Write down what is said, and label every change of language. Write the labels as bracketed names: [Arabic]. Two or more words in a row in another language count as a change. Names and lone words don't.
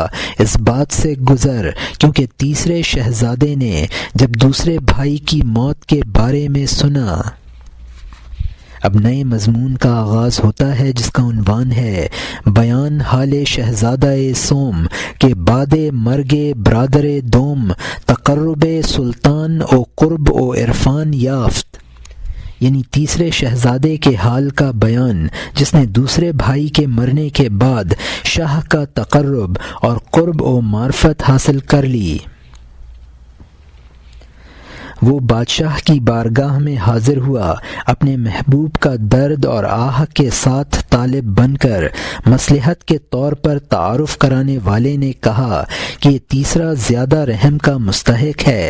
[Urdu] اس بات سے گزر، کیونکہ تیسرے شہزادے نے جب دوسرے بھائی کی موت کے بارے میں سنا۔ اب نئے مضمون کا آغاز ہوتا ہے جس کا عنوان ہے [Persian] بیان حال شہزادہ سوم کے بعد مرگ برادر دوم، تقرب سلطان و قرب و عرفان یافت، [Urdu] یعنی تیسرے شہزادے کے حال کا بیان جس نے دوسرے بھائی کے مرنے کے بعد شاہ کا تقرب اور قرب و معرفت حاصل کر لی۔ وہ بادشاہ کی بارگاہ میں حاضر ہوا، اپنے محبوب کا درد اور آہ کے ساتھ طالب بن کر مصلحت کے طور پر تعارف کرانے والے نے کہا کہ یہ تیسرا زیادہ رحم کا مستحق ہے۔